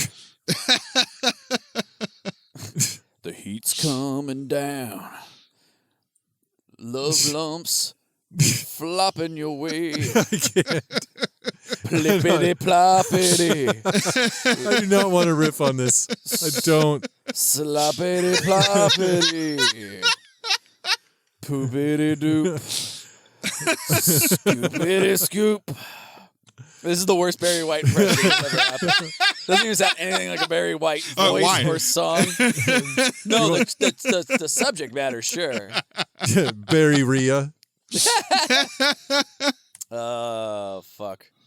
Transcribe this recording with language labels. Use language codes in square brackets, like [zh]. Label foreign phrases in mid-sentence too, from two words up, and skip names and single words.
[en] The heat's coming down. Love lumps flopping your way. I can't. Plippity ploppity. I do not want to riff on this. I don't. Sloppity ploppity. Poopity doop. Scoopity scoop. This is the worst Barry White impression that's ever happened. Doesn't even sound anything like a Barry White voice why? or song. No, the subject matter, sure. Barry Rhea. Oh, fuck.